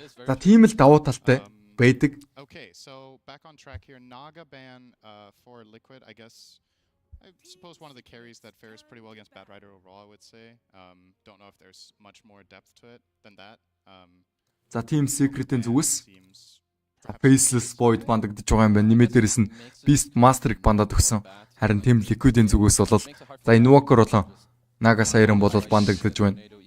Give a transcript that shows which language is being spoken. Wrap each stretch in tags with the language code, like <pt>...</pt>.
<mn>За тийм л давуу талтай байдаг.</mn> <en>Okay, so back on track here. Naga ban for Liquid, I guess. I suppose one of the carries that fares pretty well against Bad Rider overall, I would say. Don't know if there's much more depth to it than that.</en> <mn>За Team Secret-ийн зүгээс Faceless Void бандагдж байгаа юм байна. Нэмээ дээрээс нь Beast Master-ыг бандаад өгсөн. Харин Team Liquid-ийн зүгээс бол за Invoker болон Nagasairing бол бандагдж байна.</mn>